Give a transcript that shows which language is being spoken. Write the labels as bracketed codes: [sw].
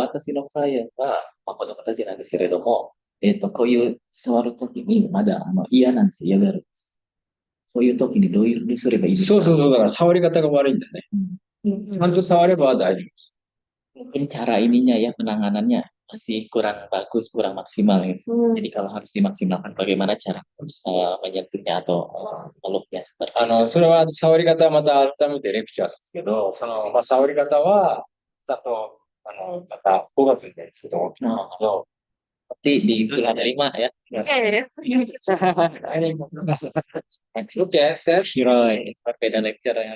[ja] 私のクライアントは、この形なんですけれども、こういう触るときにまだ嫌なんですよ、嫌がるんです。そういうときにどういうふうにすればいいですか？そうそうそう、だから触り方が悪いんだね。ちゃんと触れば大丈夫です。 [id] Mungkin cara ininya ya penanganannya masih kurang bagus, kurang maksimal ya. Jadi kalau harus dimaksimalkan bagaimana cara menyentuhnya atau meluknya seperti [ja] それは触り方はまた改めてレクチャーするけど、触り方は、ちゃんと、また5月にすると思うんですけど、 [id] seperti di bulan 5 ya. [ja] OK、セット。 [id] Shiroi, beda lecture ya.